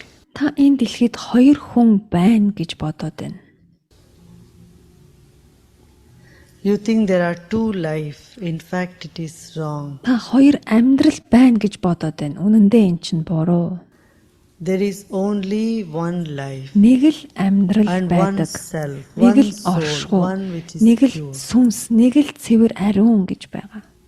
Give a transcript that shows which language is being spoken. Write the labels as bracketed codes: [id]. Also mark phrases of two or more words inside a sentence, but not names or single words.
[mn] Та энэ дэлхийд хоёр хүн байна гэж бодоод байна. [en] You think there are two life. In fact, it is wrong. [mn] Та хоёр амьдрал байна гэж бодоод байна. Үнэн дээр эн чинь буруу. [en] There is only one life. [mn] Нэг л амьдрал [en] And one [mn] байдаг. [en] self, [mn] Нэг [en] one [mn] л [en] soul, [mn] оршихуй, [en] one which is [mn] нэг л [en] pure. [mn] сүнс, нэг л цэвэр ариун гэж байгаа.